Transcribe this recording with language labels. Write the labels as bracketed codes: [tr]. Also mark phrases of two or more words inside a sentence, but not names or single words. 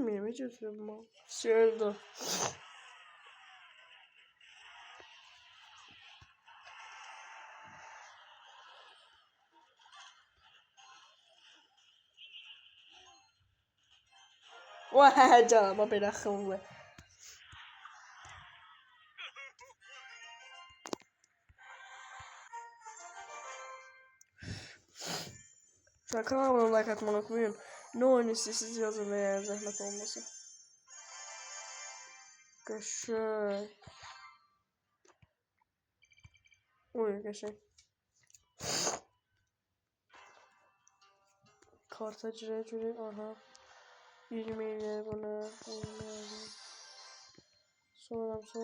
[tr] Ne götürüyorum ben? Öldü. Vay canıma bir akıllı. Kanalıma like atmayı unutmayın. Ne oynuyorsunuz siz yazın veya zahmet olmasın. [az] Qəşəng. Oy qəşəng. Karta girək. Aha. 20 ilə buna. Sonra.